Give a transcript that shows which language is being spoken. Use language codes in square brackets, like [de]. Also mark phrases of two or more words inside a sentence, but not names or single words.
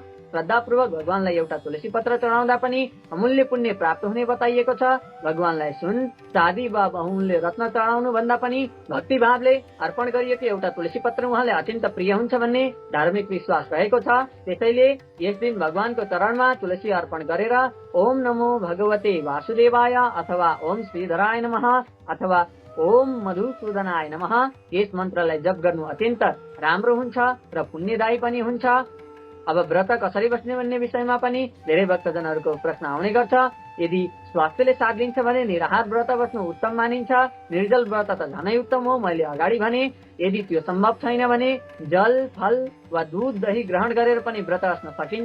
[ne] श्रद्धापूर्वक भगवानलाई एउटा तुलसी पत्र चढाउँदा पनि अमूल्य पुण्य प्राप्त हुने बताइएको छ। भगवानलाई सुन, चाँदी वा बहुमूल्य रत्न चढाउनु भन्दा पनि भक्ति भावले अर्पण गरिएको एउटा तुलसी पत्र उहाँले अत्यन्त प्रिय हुन्छ भन्ने धार्मिक विश्वास रहेको छ। त्यसैले यस दिन भगवानको चरणमा तुलसी अर्पण गरेर [sa] ओम नमो भगवते वासुदेवाय [ne] अथवा [sa] ओम श्रीधराय नमः [ne] अथवा [sa] ओम मधुसूदनाय नमः [ne] यस मन्त्रलाई जप गर्नु अत्यन्त राम्रो हुन्छ र पुण्यदायी पनि हुन्छ। अब व्रत कसरी बस्ने भन्ने विषयमा पनि धेरै भक्तजनहरूको प्रश्न आउने गर्छ। यदि स्वास्थ्यले साथ दिन्छ भने निराहार व्रत बस्नु उत्तम मानिन्छ। निर्जल व्रत त झनै उत्तम हो, मैले अगाडि भने। यदि त्यो सम्भव छैन भने जल, फल वा दूध, दही ग्रहण गरेर पनि व्रत बस्न सकिन्छ।